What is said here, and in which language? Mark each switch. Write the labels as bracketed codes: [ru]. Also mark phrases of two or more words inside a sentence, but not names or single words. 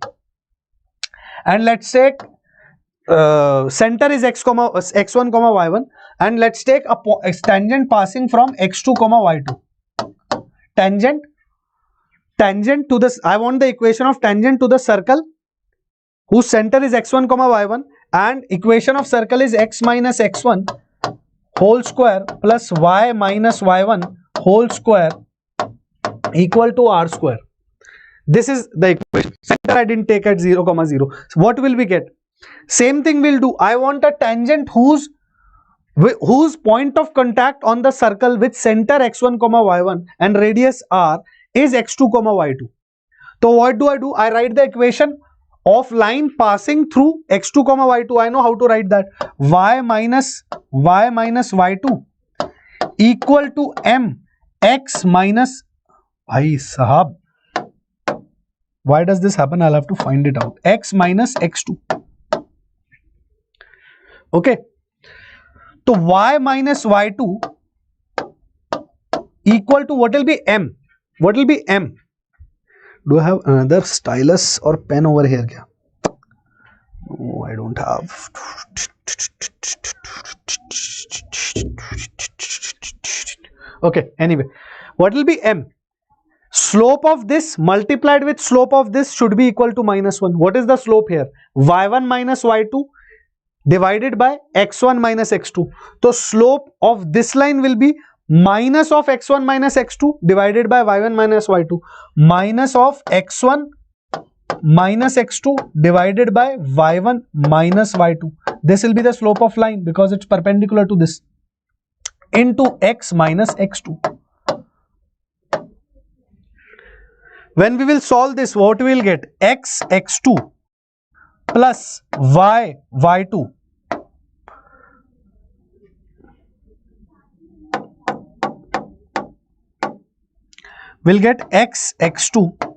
[en] And let's take center is x1 comma y1, and let's take a tangent passing from x2 comma y2. Tangent to this, I want the equation of tangent to the circle whose center is x1 comma y1, and equation of circle is x minus x1 whole square plus y minus y1 whole square equal to r square. This is the equation. Center I didn't take at 0 comma 0. So what will we get? Same thing we'll do. I want a tangent whose point of contact on the circle with center x1 comma y1 and radius r is x2 comma y2. So what do? I write the equation of line passing through x2 comma y2. I know how to write that. Y minus y2 equal to m x minus, [hi] भाई साहब, [en] why does this happen? I'll have to find it out. X minus x2. Okay. So y minus y2 equal to what will be m? What will be m? Do I have another stylus or pen over here? No, I don't have. Okay, anyway, what will be m? Slope of this multiplied with slope of this should be equal to -1. What is the slope here? y1 minus y2 divided by x1 minus x2. So slope of this line will be minus of x1 minus x2 divided by y1 minus y2, minus of x1 minus x2 divided by y1 minus y2. This will be the slope of line because it's perpendicular to this, into x minus x2. When we will solve this, what we will get? X x2 plus y y2 will get x x2.